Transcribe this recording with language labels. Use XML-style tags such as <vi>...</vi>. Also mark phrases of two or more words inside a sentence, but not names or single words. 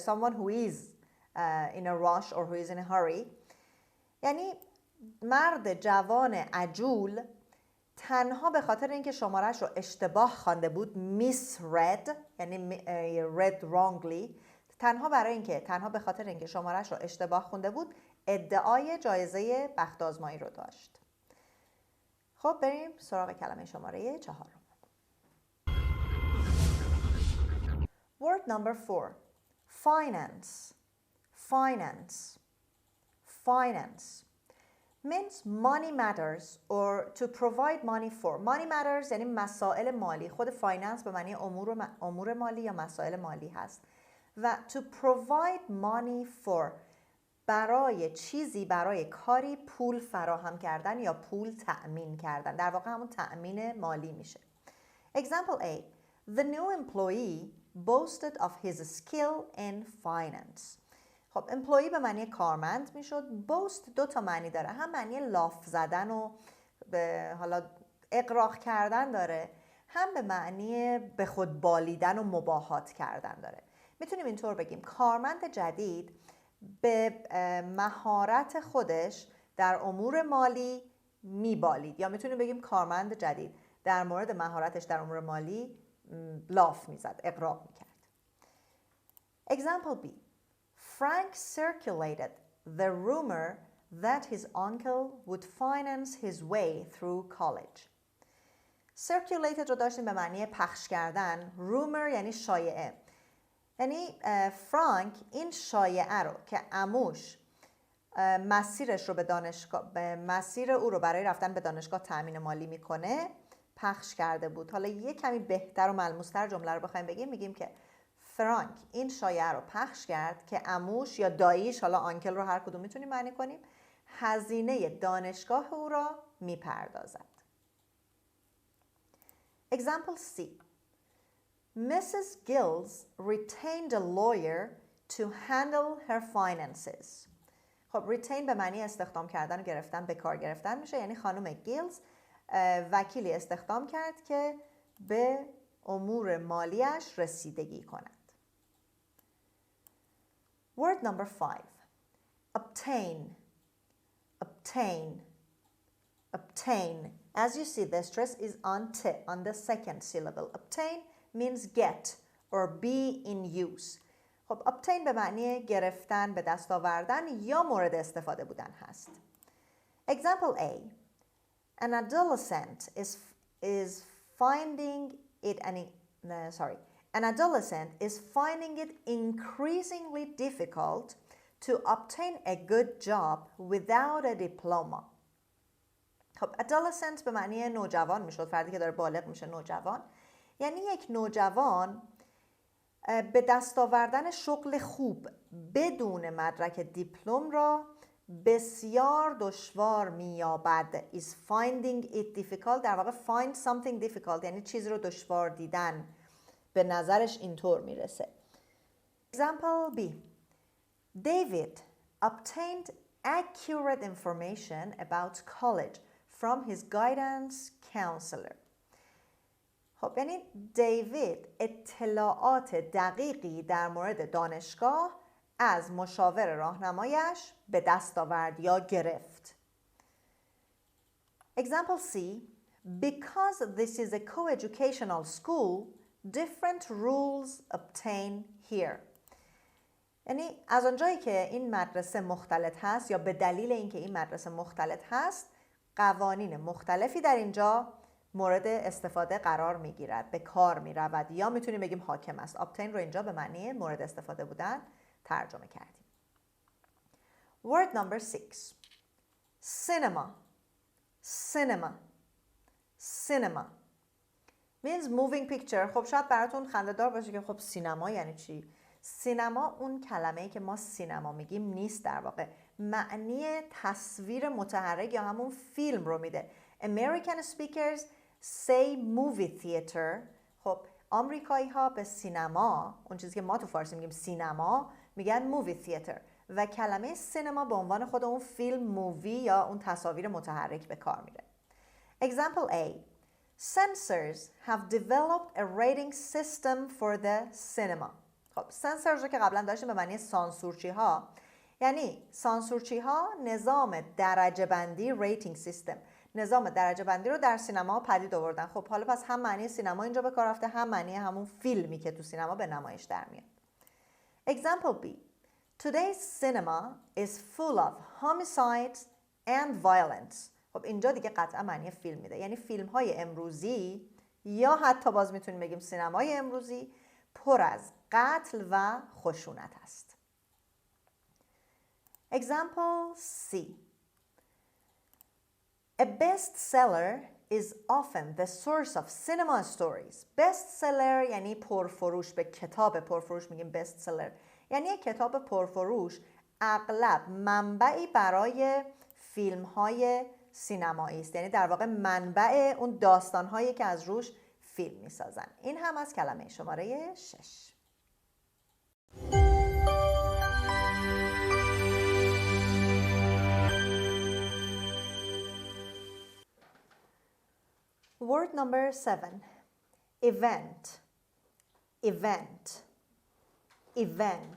<en>Someone who is in a rush or who is in a hurry.</en> <fa>یعنی مرد جوان عجول تنها به خاطر اینکه شمارش رو اشتباه خوانده بود، misread یعنی</fa> <en>read wrongly،</en> <fa>تنها به خاطر اینکه شمارش رو اشتباه خونده بود ادعای جایزه بخت آزمایی رو داشت. خب بریم سراغ کلمه شماره 4.</fa> <en>Word number 4. Finance. Means money matters or to provide money for. Money matters</en> <fa>یعنی مسائل مالی. خود finance به معنی امور مالی یا مسائل مالی هست. و</fa> <en>to provide money for</en> <fa>برای کاری پول فراهم کردن یا پول تأمین کردن. در واقع همون تأمین مالی میشه.</fa> <en>Example A. The new employee boasted of his skill in finance.</en> <fa>خب employee به معنی کارمند میشد. boast 2 تا معنی داره. هم معنی لاف زدن و حالا اغراق کردن داره، هم به معنی به خود بالیدن و مباهات کردن داره. میتونیم اینطور بگیم کارمند جدید به مهارت خودش در امور مالی میبالید، یا میتونیم بگیم کارمند جدید در مورد مهارتش در امور مالی لاف میزد، اغراق میکرد.</fa> <en>Example B. Frank circulated the rumor that his uncle would finance his way through college.</en> <fa>Circulated رو داشتیم به معنی پخش کردن. rumor یعنی شایعه. یعنی فرانک این شایعه رو که عموش مسیرش رو به مسیر او رو برای رفتن به دانشگاه تأمین مالی میکنه پخش کرده بود. حالا یه کمی بهتر و ملموس‌تر جمله رو بخوایم بگیم، میگیم که فرانک این شایعه رو پخش کرد که عموش یا داییش، حالا آنکل رو هر کدوم میتونیم معنی کنیم، هزینه دانشگاه او را میپردازد.</fa> <en>Example C. Mrs. Gills retained a lawyer to handle her finances.</en> <fa>خب retain به معنی استخدام کردن و گرفتن، به کار گرفتن میشه. یعنی خانم گیلز وکیلی استخدام کرد که به امور مالیش رسیدگی کند.</fa> <en>Word number 5. Obtain. As you see, the stress is on T, on the second syllable. Obtain means get or be in use.</en> <fa>خب obtain به معنی گرفتن، به دست آوردن یا مورد استفاده بودن هست.</fa> <en>Example A. An adolescent is finding it increasingly difficult to obtain a good job without a diploma.</en> <fa>خب adolescent به معنی نوجوان میشد، فردی که داره بالغ میشه، نوجوان. یعنی یک نوجوان به دست آوردن شغل خوب بدون مدرک دیپلم را بسیار دشوار می‌یابد.</fa> <en>is finding it difficult.</en> <fa>در واقع</fa> <en>find something difficult</en> <fa>یعنی چیزی رو دشوار دیدن. به نظرش اینطور میرسه.</fa> <en>Example B. David obtained accurate information about college from his guidance counselor.</en> <fa>خب یعنی دیوید اطلاعات دقیقی در مورد دانشگاه از مشاور راهنمایش به دست آورد یا گرفت.</fa> <en>Example C. Because this is a co-educational school, different rules obtain here.</en> <fa>یعنی از آنجایی که این مدرسه مختلط هست یا به دلیل اینکه این مدرسه مختلط هست، قوانین مختلفی در اینجا مورد استفاده قرار میگیرد، به کار میرود یا میتونیم بگیم حاکم است. obtain رو اینجا به معنی مورد استفاده بودن ترجمه کردیم.</fa> <en>Word number 6. Cinema. Cinema. Cinema means moving picture.</en> <fa>خب شاید براتون خنده‌دار باشه که خب سینما یعنی چی؟ سینما اون کلمه‌ای که ما سینما میگیم نیست، در واقع معنی تصویر متحرک یا همون فیلم رو میده.</fa> <en>American speakers say movie theater.</en> <fa>خب آمریکایی ها به سینما، اون چیزی که ما تو فارسی میگیم سینما، میگن</fa> <en>movie theater</en> <fa>و کلمه سینما به عنوان خود اون فیلم مووی یا اون تصاویر متحرک به کار میره.</fa> <en>Example A. Censors have developed a rating system for the cinema.</en> <fa>خب censors رو که قبلا داشتیم به معنی سانسورچی ها، یعنی سانسورچی ها نظام درجه بندی</fa> <en>rating system,</en> <fa>نظام درجه بندی رو در سینما پدید آوردن. خب حالا پس هم معنی سینما اینجا به کار رفته، هم معنی همون فیلمی که تو سینما به نمایش در میاد.</fa> <en>Example B. Today's cinema is full of homicides and violence.</en> <fa>خب اینجا دیگه قطعا معنی فیلم میده، یعنی فیلم های امروزی یا حتی باز میتونیم بگیم سینمای امروزی پر از قتل و خشونت است.</fa> <en>Example C. A bestseller is often the source of cinema stories.</en> <fa>bestseller یعنی پرفروش، به کتاب پرفروش میگیم bestseller. یعنی یک کتاب پرفروش اغلب منبعی برای فیلم های سینمایی است، یعنی در واقع منبع اون داستان هایی که از روش فیلم میسازن. این هم از کلمه شماره 6.</fa> <en>Word number 7. Event. Event. Event.</en>